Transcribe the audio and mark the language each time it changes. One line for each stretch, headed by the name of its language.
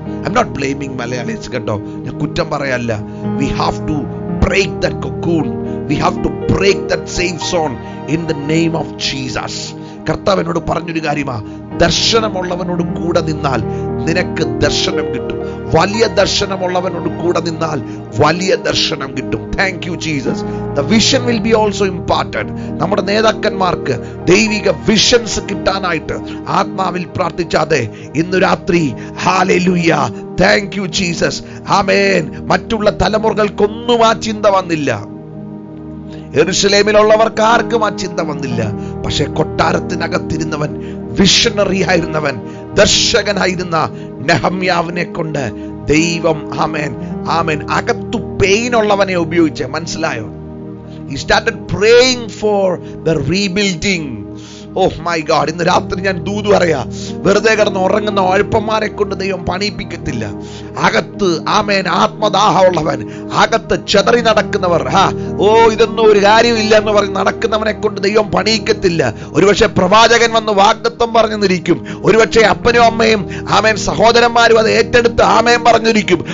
English: I'm not blaming Malayalis
Malayalam: കേട്ടോ, ഞാൻ കുറ്റം പറയല്ല.
English: We have to break that cocoon. We have to break that safe zone in the name of Jesus.
Malayalam: കർത്താവിനോട് പറഞ്ഞൊരു കാര്യമാ, ദർശനമുള്ളവനോട് കൂടെ നിന്നാൽ നിനക്ക് ദർശനം കിട്ടും. വലിയ ദർശനമുള്ളവനോട് കൂടെ നിന്നാൽ വലിയ ദർശനം കിട്ടും.
English: Thank you Jesus. The vision will be also important.
Malayalam: നമ്മുടെ നേതാക്കന്മാർക്ക് ദൈവിക വിഷൻസ് കിട്ടാനായിട്ട് ആത്മാവിൽ പ്രാർത്ഥിച്ചാതെ ഇന്നു രാത്രി ഹല്ലേലൂയ,
English: thank you Jesus,
Malayalam: ആമേൻ. മറ്റുള്ള തലമുറകൾക്കൊന്നും ആ ചിന്ത വന്നില്ല. യെരൂശലേമിലുള്ളവർക്ക് ആർക്കും ആ ചിന്ത വന്നില്ല. പക്ഷെ കൊട്ടാരത്തിനകത്തിരുന്നവൻ, വിഷണറി ആയിരുന്നവൻ, ദർശകനായിരുന്ന നെഹമ്യാവിനെ കൊണ്ട് ദൈവം ആമേൻ ആമേൻ അകത്തു പെയിൻ ഉള്ളവനെ ഉപയോഗിച്ച്, മനസ്സിലായോ?
English: He started praying for the rebuilding. Oh my God,
Malayalam: ഇന്ന് രാത്രി ഞാൻ ദൂത് പറയാ, വെറുതെ കിടന്ന് ഉറങ്ങുന്ന അഴുപ്പന്മാരെ കൊണ്ട് ദൈവം പണിയിപ്പിക്കത്തില്ല. അകത്ത് ആമേൻ ആത്മദാഹമുള്ളവൻ, അകത്ത് ചെതറി നടക്കുന്നവർ, ഇതൊന്നും ഒരു കാര്യമില്ല എന്ന് പറഞ്ഞ് നടക്കുന്നവനെ കൊണ്ട് ദൈവം പണിയിക്കത്തില്ല. ഒരുപക്ഷെ പ്രവാചകൻ വന്ന് വാഗ്ദത്തം പറഞ്ഞിരിക്കും, ഒരുപക്ഷെ അപ്പനും അമ്മയും ആമേൻ സഹോദരന്മാരും അത് ഏറ്റെടുത്ത് ആമേൻ പറഞ്ഞിരിക്കും.